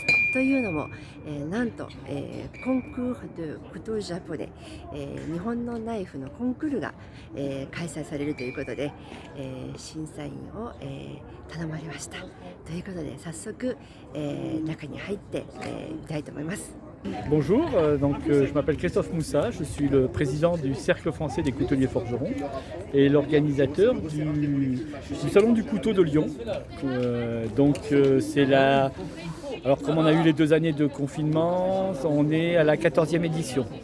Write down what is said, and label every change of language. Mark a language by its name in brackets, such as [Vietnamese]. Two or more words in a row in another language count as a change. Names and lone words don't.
[Japanese] というのも、なんと、コンクール・ド・クトゥ・ジャポネ、日本のナイフのコンクールが、開催されるということで、審査員を、頼まれました。ということで早速、中に入って、みたいと思います。 [French] Bonjour, je m'appelle Christophe Moussa, je suis le président du Cercle français des couteliers forgerons et l'organisateur du Salon du couteau de Lyon. C'est la... Alors comme on a eu les 2 années de confinement, on est à la 14e édition.